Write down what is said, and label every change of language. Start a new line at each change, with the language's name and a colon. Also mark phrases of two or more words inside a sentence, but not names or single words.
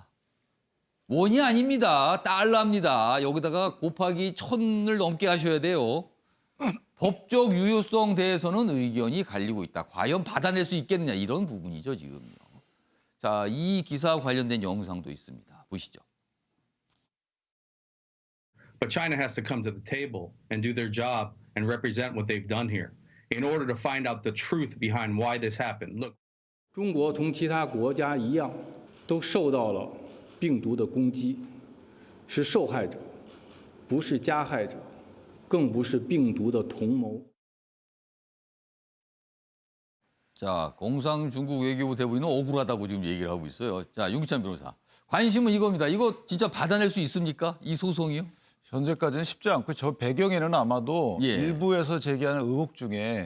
Korean: 원이 아닙니다. 달러입니다. 여기다가 곱하기 1,000을 넘게 하셔야 돼요. 법적 유효성 대해서는 의견이 갈리고 있다. 과연 받아낼 수 있겠느냐 이런 부분이죠 지금요. 자, 이 기사와 관련된 영상도 있습니다. 보시죠.
English: But China has to come to the table and do their job and represent what they've done here in order to find out the truth behind why this happened. Look.
Chinese: 中国同其他国家一样，都受到了病毒的攻击，是受害者，不是加害者，更不是病毒的同谋。
Korean: 자, 공상 중국 외교부 대부인은 억울하다고 지금 얘기를 하고 있어요. 자, 윤기찬 변호사. 관심은 이겁니다. 이거 진짜 받아낼 수 있습니까? 이 소송이요? 현재까지는 쉽지 않고 저 배경에는 아마도 예. 일부에서 제기하는 의혹 중에